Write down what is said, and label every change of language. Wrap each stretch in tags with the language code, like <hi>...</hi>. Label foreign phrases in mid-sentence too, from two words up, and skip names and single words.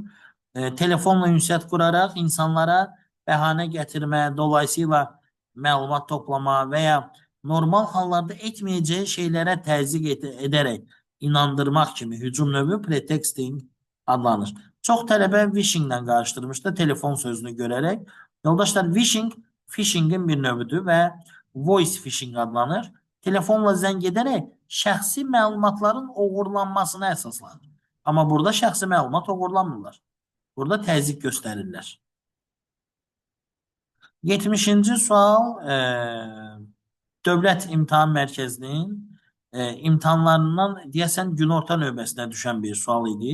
<az>Telefonla ünsiyyət quraraq insanlara bəhanə gətirmə, dolayısıyla məlumat toplama və ya normal hallarda etməyəcəyi şeylərə təzyiq edərək inandırmaq kimi hücum növü pretexting adlanır. Çox tələbə wishing-lə qarışdırmışdı telefon sözünü görərək. Yoldaşlar, wishing phishing-in bir növüdür və</az> <en>voice phishing</en> <az>adlanır. Telefonla zəng edərək şəxsi məlumatların oğurlanmasına əsaslanır. Amma burada şəxsi məlumat oğurlanmırlar. Burada təzyiq göstərirlər. 70-ci sual Dövlət İmtahan Mərkəzinin imtahanlarından deyəsən günorta növbəsinə düşən bir sual idi.</az>